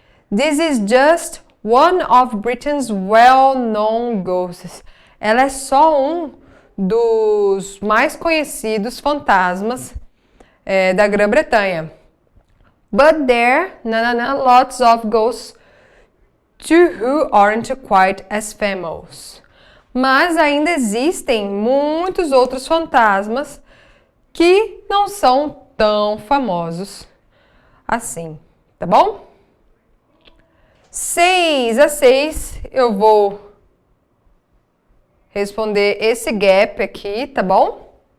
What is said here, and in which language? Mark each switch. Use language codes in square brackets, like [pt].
[en] This is just one of Britain's well-known ghosts. [pt] Ela é só um dos mais conhecidos fantasmas da Grã-Bretanha. [en] But there are lots of ghosts too who aren't quite as famous. [pt] Mas ainda existem muitos outros fantasmas que não são tão famosos assim, tá bom? 6 eu vou responder esse gap aqui, tá bom?